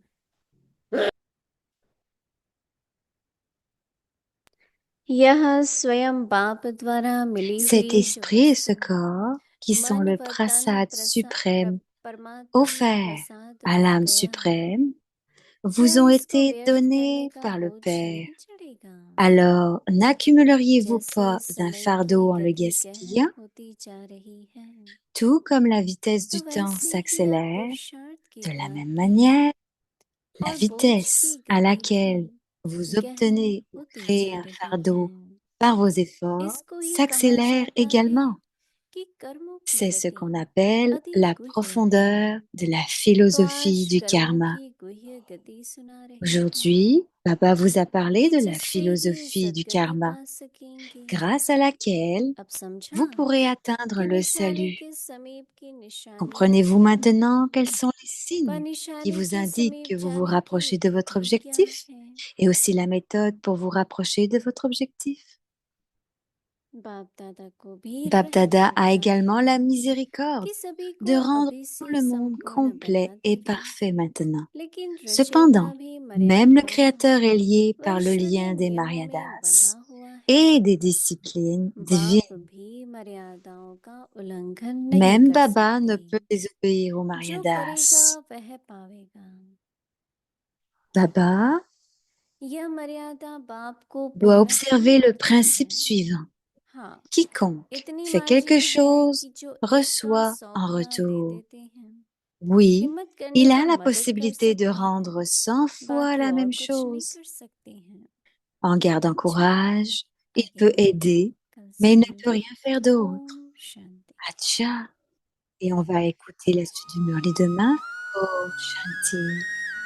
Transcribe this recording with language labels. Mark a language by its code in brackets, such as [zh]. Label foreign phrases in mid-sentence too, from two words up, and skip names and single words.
[hi] यह स्वयं बाप द्वारा मिली [fr] Cet [hi] हुई जो [fr] esprit et ce [hi] वस्तु [fr] corps, qui sont [hi] मन [fr] le [hi] व तन [fr] prasad suprême [hi] परमात्म [fr] offert [hi] प्रसाद [fr] à [hi] बन [fr] l'âme [hi] गया, [fr] suprême, vous [hi] फिर [fr] ont [hi] इसको [fr] été [hi] व्यर्थ करने [fr] donnés [hi] का [fr] par le [hi] बोझ [fr] Père. [hi] नहीं चढ़ेगा। [fr] Alors, n'accumuleriez-vous [hi] जैसे [fr] pas d'un [hi] समय की [fr] fardeau en le [hi] गति गहन [fr] gaspillant? [hi] होती जा रही है [fr] Tout comme la vitesse [hi] तो [fr] du temps [hi] वैसे ही आप [fr] s'accélère, [hi] पुरुषार्थ की [fr] de la même [hi] प्राप्ति [fr] manière, la [hi] और बोझ की [fr] vitesse à [hi] गति [fr] laquelle [hi] भी [fr] vous [hi] गहन [fr] obtenez ou [hi] होती [fr] créez [hi] जा [fr] un [hi] रही है। [fr] fardeau par vos efforts [hi] इसको ही कहा [fr] s'accélère [hi] जाता है [fr] également. [hi] कि कर्मों की [fr] C'est ce [hi] गति [fr] qu'on appelle [hi] अति [fr] la [hi] गुह्य है। [fr] profondeur de la [hi] तो [fr] philosophie [hi] आज [fr] du [hi] कर्मों [fr] karma. [hi] की गुह्य गति सुना रहे हैं [fr] Aujourd'hui, Baba vous a parlé [hi] कि [fr] de la [hi] जिससे ही [fr] philosophie du [hi] सदगति [fr] karma, [hi] पा सकेंगे। [fr] grâce à laquelle [hi] अब समझा [fr] vous pourrez atteindre [hi] कि [fr] le [hi] निशाने [fr] salut. [hi] के समीप की निशानी [fr] Comprenez-vous [hi] क्या है [fr] maintenant quels sont les [hi] व [fr] signes qui [hi] निशाने [fr] vous [hi] के [fr] indiquent [hi] समीप [fr] que vous vous [hi] जाने की [fr] rapprochez de votre [hi] विधि क्या [fr] objectif [hi] है। [fr] et aussi la méthode pour vous rapprocher de votre objectif? [hi] बाप दादा को भी [fr] Bap [hi] रहम [fr] Dada a [hi] आता [fr] également [hi] है [fr] la miséricorde [hi] कि सभी [fr] de [hi] को [fr] rendre [hi] अभी [fr] tout [hi] से [fr] le monde [hi] संपूर्ण [fr] complet [hi] बना [fr] et [hi] देगा, [fr] parfait maintenant. [hi] लेकिन [fr] Cependant, [hi] रचयिता भी [fr] même le [hi] मर्यादाओं [fr] Créateur est lié par le [hi] वैश्विक [fr] lien des [hi] नियमों में बंधा [fr] Mariadas [hi] हुआ है। [fr] et des disciplines divines. [hi] बाप भी मर्यादाओं का उल्लंघन नहीं [fr] Même [hi] कर [fr] Baba ne [hi] सकते। [fr] peut désobéir aux [hi] जो करेगा [fr] Mariadas. [hi] वह पावेगा। [fr] Baba [hi] यह मर्यादा बाप को [fr] doit [hi] पूर्ण [fr] observer le [hi] करती [fr] principe [hi] है। [fr] suivant. [hi] हाँ, [fr] Quiconque [hi] इतनी [fr] fait quelque [hi] मांझी है [fr] chose [hi] कि जो 1 का [fr] reçoit [hi] 100 [fr] en [hi] गुना दे [fr] retour. [hi] देते हैं। [fr] Oui, [hi] हिम्मत करने [fr] il a [hi] पर [fr] la [hi] मदद कर [fr] possibilité de [hi] सकते हैं, [fr] rendre 100 fois [hi] बाकी [fr] la [hi] और [fr] même [hi] कुछ नहीं [fr] chose. [hi] कर सकते हैं। [fr] En gardant [hi] अच्छा, [fr] courage, il [hi] आगे [fr] peut [hi] मिलते हैं [fr] aider, [hi] कल [fr] mais il ne [hi] से। [fr] peut rien faire d'autre. [hi] ओम शांति। [fr] Acha. Et on va écouter la suite du Murli demain. Oh, Shanti.